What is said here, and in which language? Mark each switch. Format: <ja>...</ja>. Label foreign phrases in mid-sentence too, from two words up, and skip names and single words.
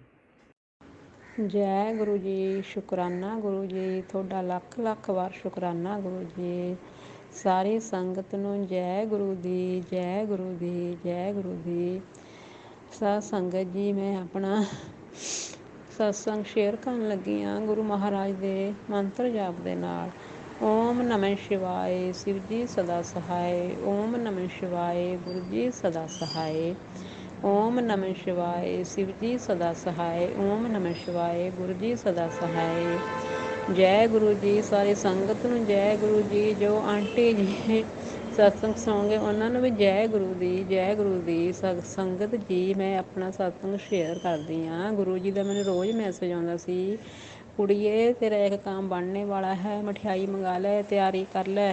<pa>ਜੈ ਗੁਰੂ ਜੀ, ਸ਼ੁਕਰਾਨਾ ਗੁਰੂ ਜੀ, ਥੋੜਾ ਲੱਖ ਲੱਖ ਵਾਰ ਸ਼ੁਕਰਾਨਾ ਗੁਰੂ ਜੀ। ਸਾਰੀ ਸੰਗਤ ਨੂੰ ਜੈ ਗੁਰੂ ਦੀ, ਜੈ ਗੁਰੂ ਦੀ, ਜੈ ਗੁਰੂ ਦੀ। ਸਾਧ ਸੰਗਤ ਜੀ, ਮੈਂ ਆਪਣਾ ਸਤਸੰਗ ਸ਼ੇਅਰ ਕਰਨ ਲੱਗੀ ਹਾਂ ਗੁਰੂ ਮਹਾਰਾਜ ਦੇ ਮੰਤਰ ਜਾਪ ਦੇ ਨਾਲ।</pa> <sa>ओम नमः शिवाय,</sa> <pa>ਸ਼ਿਵ ਜੀ ਸਦਾ ਸਹਾਇ।</pa> <sa>ओम नमः शिवाय,</sa> <pa>ਗੁਰੂ ਜੀ ਸਦਾ ਸਹਾਇ।</pa> <sa>ओम नमः शिवाय।</sa> <pa>ਸ਼ਿਵ ਜੀ ਸਦਾ ਸਹਾਇ।</pa> <sa>ओम नमः शिवाय।</sa> <pa>ਗੁਰੂ ਜੀ ਸਦਾ ਸਹਾਇ। ਜੈ ਗੁਰੂ ਜੀ। ਸਾਰੀ ਸੰਗਤ ਨੂੰ ਜੈ ਗੁਰੂ ਜੀ। ਜੋ ਆਂਟੀ ਜੀ ਸਤਸੰਗ ਸੁਣੋਗੇ ਉਹਨਾਂ ਨੂੰ ਵੀ ਜੈ ਗੁਰੂ ਦੀ, ਜੈ ਗੁਰੂ ਦੀ। ਸੰਗਤ ਜੀ, ਮੈਂ ਆਪਣਾ ਸਤਸੰਗ ਸ਼ੇਅਰ ਕਰਦੀ ਹਾਂ। ਗੁਰੂ ਜੀ ਦਾ ਮੈਨੂੰ ਰੋਜ਼ ਮੈਸੇਜ ਆਉਂਦਾ ਸੀ, ਕੁੜੀਏ ਤੇਰਾ ਇੱਕ ਕੰਮ ਬਣਨੇ ਵਾਲਾ ਹੈ, ਮਠਿਆਈ ਮੰਗਾ ਲੈ, ਤਿਆਰੀ ਕਰ ਲੈ।</pa>